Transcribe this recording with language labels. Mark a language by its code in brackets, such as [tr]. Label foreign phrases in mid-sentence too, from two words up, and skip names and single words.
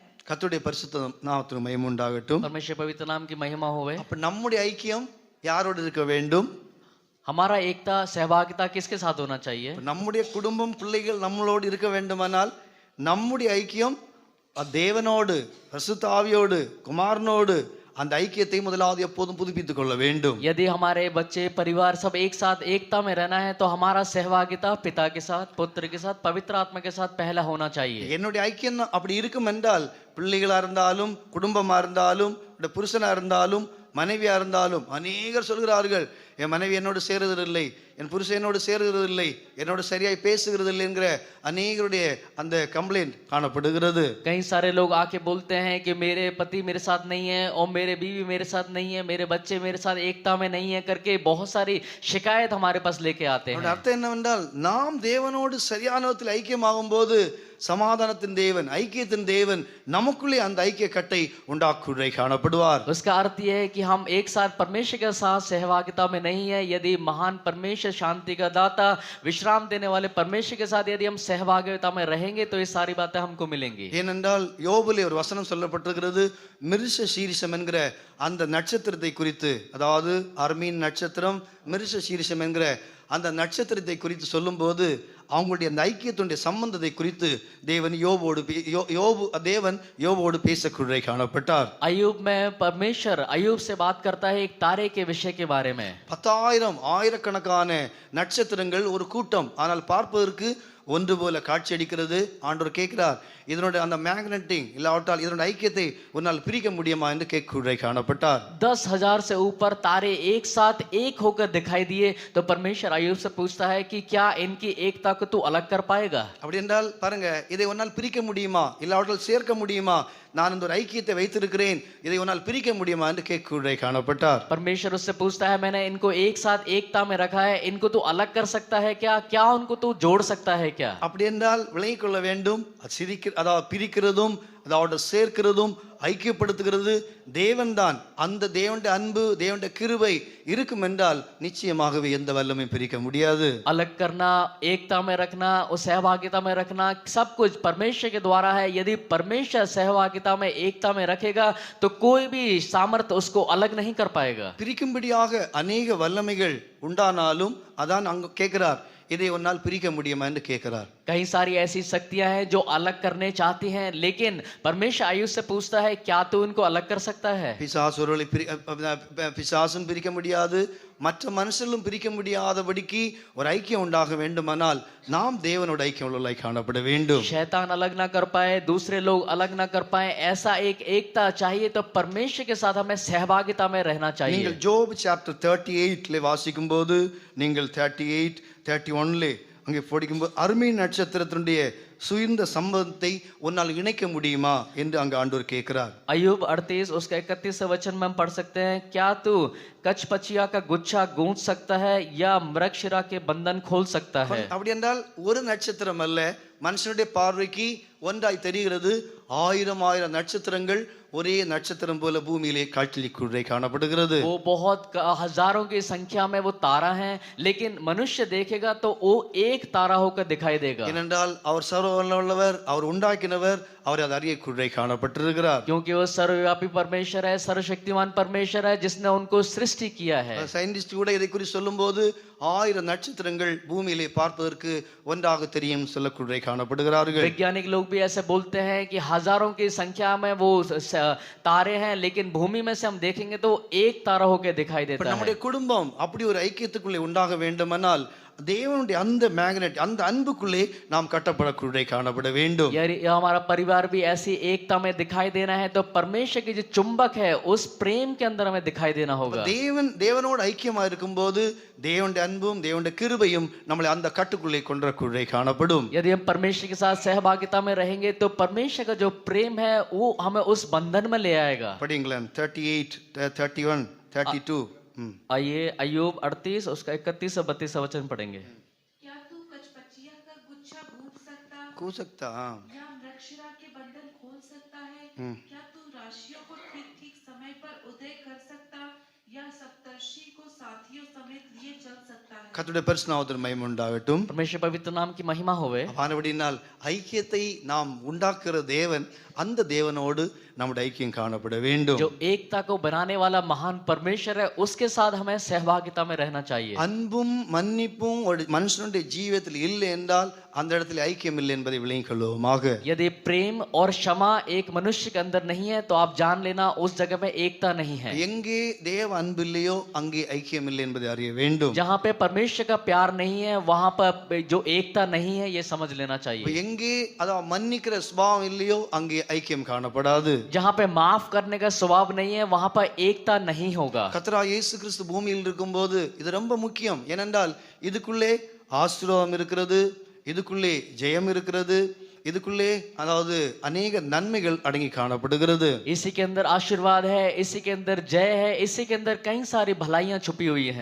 [ta] கர்த்தருடைய பரிசுத்த நாமத்துக்கு மகிமை உண்டாகட்டும். [hi] परमेश्वर पवित्र नाम की महिमा होवे. [ta] அப்ப நம்முடைய ஐக்கியம் யாரோடு இருக்க வேண்டும்? [hi] हमारा एकता सहभागिता किसके साथ होना चाहिए? [ta] நம்முடைய குடும்பம் பிள்ளைகள் நம்மளோடு இருக்க வேண்டுமானால் நம்முடைய ஐக்கியம் தேவனோடு பரிசுத்த ஆவியோடு குமாரனோடு அந்த ஐக்கியத்தை முதலாவது எப்போதும் புதுப்பித்துக் கொள்ள வேண்டும். [hi] यदि हमारे बच्चे परिवार सब एक साथ एकता में रहना है तो हमारा सहभागिता पिता के साथ पुत्र के साथ पवित्र आत्मा के साथ पहला होना चाहिए. [ta] என்னுடைய ஐக்கியம் அப்படி இருக்கும் என்றால் பிள்ளைகளா இருந்தாலும் குடும்பமா இருந்தாலும் புருஷனா இருந்தாலும் மனைவியா இருந்தாலும், அநேகர் சொல்கிறார்கள் என் மனைவி என்னோடு சேருவதில்லை, என் புருஷன் என்னோடு சேருகிறதில்லை, என்னோடு சரியாய் பேசுகிறதில்லை என்கிற அநேகருடைய அந்த கம்ப்ளைண்ட் காணப்படுகிறது. [hi] कई सारे लोग आके बोलते हैं कि मेरे पति मेरे साथ नहीं है और मेरे बीवी मेरे साथ नहीं है, मेरे बच्चे मेरे साथ एकता में नहीं है करके बहुत सारी शिकायत हमारे पास लेके आते हैं. [ta] அர்த்தம் என்னவென்றால் நாம் தேவனோடு சரியான விதத்தில் ஐக்கியமாகும் போது சமாதானத்தின் தேவன் ஐக்கியத்தின் தேவன் நமக்குள்ளே அந்த ஐக்கிய கட்டை உண்டாக்குறை காணப்படுவார். [hi] उसका अर्थ यह है कि हम एक साथ परमेश्वर के साथ सहभागिता में नहीं है. यदि महान परमेश्वर शांति का दाता विश्राम देने वाले परमेश्वर के साथ यदि हम सहभागिता में रहेंगे तो ये सारी बातें हमको मिलेंगी. [ta] ஏனென்றால் யோபுலே ஒரு வசனம் சொல்லப்பட்டிருக்கிறது, மிருஷ சீரிஷம் என்கிற அந்த நட்சத்திரத்தை குறித்து, அதாவது அர்மீன் நட்சத்திரம் மிருஷ சீரிஷம் என்கிற அந்த நட்சத்திரத்தை குறித்து சொல்லும்போது அவங்களுடைய அந்த ஐக்கியத்துடைய சம்பந்தத்தை குறித்து தேவன் யோபோடு பேசக்கூடிய காணப்பட்டார். [hi] अय्यूब में परमेश्वर अय्यूब से बात करता है एक तारे के विषय के बारे में. [ta] 10,000 ஆயிரக்கணக்கான நட்சத்திரங்கள் ஒரு கூட்டம், ஆனால் பார்ப்பதற்கு ஒன்று போல காட்சி அளிக்கிறது. ஆண்டவர் கேட்கிறார், இதனோட அந்த மேக்னெட்டிங் இல்லாவிட்டால் இதனோட ஐக்கியத்தை உன்னால் பிரிக்க முடியுமா என்று கேட்கக்கூடிய காணப்பட்டார். [hi] 10,000 से ऊपर तारे एक साथ एक होकर दिखाई दिए तो परमेश्वर अय्यूब से पूछता है कि क्या इनकी एकता को तू अलग कर पाएगा? [ta] அப்படி என்றால் பாருங்க, இதை உன்னால் பிரிக்க முடியுமா இல்லாவிட்டால் சேர்க்க முடியுமா? நான் இந்த ஒரு ஐக்கியத்தை வைத்திருக்கிறேன், இதை உன்னால் பிரிக்க முடியுமா என்று கேட்கக்கூடிய காணப்பட்டார். [hi] परमेश्वर उससे पूछता है, मैंने इनको एक साथ एकता में रखा है, इनको तू अलग कर सकता है क्या? क्या उनको तू जोड़ सकता है क्या? [ta] அப்படி என்றால் விளங்கிக் கொள்ள வேண்டும், அதாவது பிரிக்கிறதும் அதாவது சேர்க்கிறதும் ஐக்கியப்படுத்துகிறது தேவன் தான். அந்த தேவனுடைய அன்பு தேவனுடைய கிருபை இருக்கும் என்றால் நிச்சயமாகவே எந்த வல்லமையும் பிரிக்க முடியாது. [hi] अलग करना, एकता में रखना, उस सहभागिता में रखना सब कुछ परमेश्वर के द्वारा है. यदि परमेश्वर सहभागिता में एकता में रखेगा तो कोई भी सामर्थ उसको अलग नहीं कर पाएगा. [ta] பிரிக்கும்படியாக அநேக வல்லமைகள் உண்டானாலும் அதான் அங்க கேட்கிறார், இதை உன்னால் பிரிக்க முடியுமா என்று கேட்கிறார். [hi] कई सारी ऐसी शक्तियां हैं जो अलग करने चाहती हैं, लेकिन परमेश्वर आयुष से पूछता है क्या तू उनको अलग कर सकता है? [ta] பிசாசு ஒருவரை பிசாசும் பிரிக்க முடியாது, மற்ற மனுஷர்களும் பிரிக்க முடியாதபடிக்கு ஒரு ஐக்கியம் உண்டாக வேண்டுமானால் நாம் தேவனோட ஐக்கியம் உள்ளவர்களாய் காணப்பட வேண்டும். [hi] शैतान अलग ना कर पाए, दूसरे लोग अलग ना कर पाए, ऐसा एक एकता चाहिए, तो परमेश्वर के साथ हमें सहभागिता में रहना चाहिए. [ta] நீங்கள் [en] Job chapter [ta] 38 வாசிக்கும் போது, நீங்கள் 38 31 அங்கே படிக்கும்போது அருமை நட்சத்திரத்தினுடைய சுயந்த சம்பந்தத்தை உன்னால் இணைக்க முடியுமா என்று அங்கு ஆண்டவர் கேட்கிறார். [hi] अय्यूब 38 उसका 31 वचन में हम पढ़ सकते हैं, क्या तू कचपचिया का गुच्छा गूंथ सकता है या मृगशिरा के बंधन खोल सकता है? [ta] அப்படி என்றால் ஒரு நட்சத்திரம் அல்ல, மனுஷனுடைய பார்வைக்கு ஒன்றாய் தெரிகிறது, 1000 நட்சத்திரங்கள் ஒரே நட்சத்திரம் போல பூமியிலே காட்சிக்குள்ளே காணப்படுகிறது. [hi] वो बहुत हजारों की संख्या में वो तारा हैं, लेकिन मनुष्य देखेगा तो वो एक तारा होकर दिखाई देगा. [ta] ஏனென்றால் அவர் சர்வவல்லவர், அவர் உண்டாக்கினவர், அவர் அதை அறியக்குள்ளே காணப்பட்டிருக்கிறார். [hi] क्योंकि वो सर्वव्यापी परमेश्वर है, सर्वशक्तिमान परमेश्वर है, जिसने उनको सृष्टि किया है. [ta] சயின்டிஸ்ட் கூட இதை குறித்து சொல்லும்போது 1000 நட்சத்திரங்கள் பூமியிலே பார்ப்பதற்கு ஒன்றாக தெரியும் சொல்லக்குள்ளே காணப்படுகிறார்கள். [hi] वैज्ञानिक लोग भी ऐसे बोलते हैं कि हजारों की संख्या में वो तारे हैं, लेकिन भूमि में से हम देखेंगे तो एक तारा होकर दिखाई देता है. [ta] நம்முடைய குடும்பம் அப்படி ஒரு ஐக்கியத்துக்குள்ளே உண்டாக வேண்டுமானால் தேவனுடைய அந்த மேக்னெட், அந்த அன்புக்குள்ளே நாம் கட்டப்படக்குள்ளே காணப்பட வேண்டும். [hi] यदि हमारा परिवार भी ऐसी एकता में दिखाई देना है तो परमेश्वर की जो चुंबक है उस प्रेम के अंदर हमें दिखाई देना होगा. [ta] தேவனோடு ஐக்கியமா இருக்கும்போது தேவனுடைய அன்பும் தேவனுடைய கிருபையும் நம்மளை அந்த கட்டுக்குள்ளே கொன்றக்குள்ளே காணப்படும். [hi] यदि हम परमेश्वर के साथ सहभागिता में रहेंगे तो परमेश्वर का जो प्रेम है वो हमें उस बंधन में ले आएगा. [ta] படிங்களேன் 38 31 32. [hi] आइए अय्यूब 38 उसका 31 से 32 वचन पढ़ेंगे. क्या तू कचपचिया का गुच्छा गूंथ सकता या मृगशिरा के बंधन खोल सकता है? क्या तू राशियों को ठीक ठीक समय पर उदय कर सकता या सप्तर्षि को साथियों समेत लिए चल सकता है? [ta] கர்த்தருடைய பரிசுத்தநாமத்திற்கு மகிமை உண்டாகட்டும். [hi] परमेश्वर पवित्र नाम की महिमा होवे. [ta] ஆனபடியினால் ஐக்கியத்தை நாம் உண்டாக்குற தேவன், அந்த தேவனோடு நம்முடைய ஐக்கியம் காணப்பட வேண்டும். [hi] जो एकता को बनाने वाला महान परमेश्वर है उसके साथ हमें सहभागिता में रहना चाहिए. [ta] அன்பும் மன்னிப்பும் ஒரு மனுஷனுடைய ஜீவிதத்தில் இல்லை என்றால் அந்த இடத்துல ஐக்கியம் இல்லை என்பதை விளங்கிக் கொள்வோமாக. [hi] यदि प्रेम और क्षमा एक मनुष्य के अंदर नहीं है तो आप जान लेना उस जगह में एकता नहीं है. [ta] எங்கே தேவ அன்பு இல்லையோ அங்கே ஐக்கியம் இல்லை என்பதை அறிய வேண்டும். [hi] जहाँ पे परमेश्वर का प्यार नहीं है वहां पर जो एकता नहीं है ये समझ लेना चाहिए. [ta] எங்கே அதாவது மன்னிக்கிற சுபாவம் இல்லையோ அங்கே ஐக்கியம் காணப்படாது. [hi] जहाँ पे माफ करने का स्वभाव नहीं है वहां पर एकता नहीं होगा. [ta] கர்த்தராகிய இயேசு கிறிஸ்து பூமியில் இருக்கும்போது இது ரொம்ப முக்கியம். ஏனென்றால் இதுக்குள்ளே ஆசீர்வாதம் இருக்கிறது, இதுக்குள்ளே ஜெயம் இருக்கிறது, இதுக்குள்ளே அதாவது अनेक நன்மைகள் அடங்கி காணப்படுகிறது. [hi] इसी के अंदर आशीर्वाद है, इसी के अंदर जय है, इसी के अंदर कई सारी भलाइयां छुपी हुई हैं.